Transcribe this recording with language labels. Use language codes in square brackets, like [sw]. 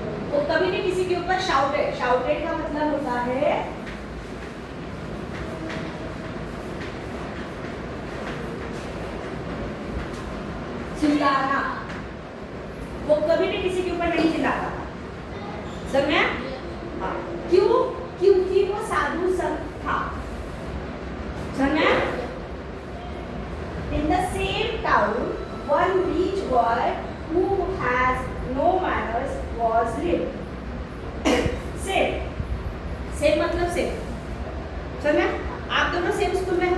[hi] वो कभी भी किसी के ऊपर शाउटेड का मतलब होता है चिल्लाना। वो कभी भी किसी के ऊपर नहीं चिल्लाता था, समझा? हाँ, क्योंकि वो साधु संत था, समझा? [en] In the same town, one rich boy who has no manners was lived. [hi] Same मतलब सेम, समझा? आप दोनों सेम स्कूल